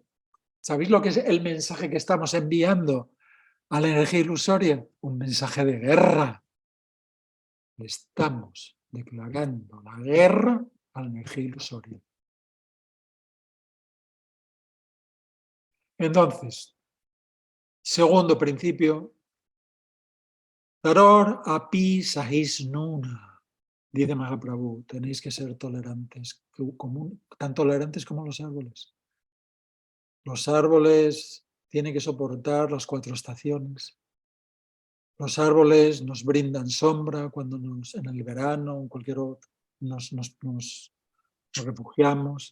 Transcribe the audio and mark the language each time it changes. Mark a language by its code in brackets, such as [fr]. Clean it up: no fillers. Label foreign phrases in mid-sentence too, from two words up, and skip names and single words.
[es] ¿Sabéis lo que es el mensaje que estamos enviando a la energía ilusoria? Un mensaje de guerra. Estamos declarando la guerra a la energía ilusoria. Entonces, segundo principio, [sa] तरोर् अपि सहिष्णुना, [es] dice Mahaprabhu, tenéis que ser tolerantes, tan tolerantes como los árboles. Los árboles tienen que soportar las 4 estaciones. Los árboles nos brindan sombra cuando en el verano, en cualquier otro, nos refugiamos.